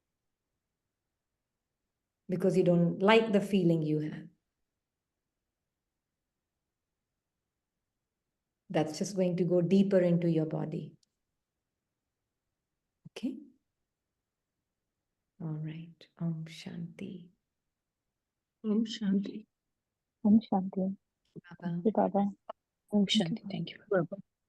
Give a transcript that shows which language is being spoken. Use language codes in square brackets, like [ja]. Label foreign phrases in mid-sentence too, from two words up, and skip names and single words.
[en] Because you don't like the feeling you have. That's just going to go deeper into your body. Okay? All right. [hi] Om Shanti. Om Shanti. Om Shanti. [en] Baba. Thank you, Baba. [hi] Om Shanti. [en] Thank you. Baba.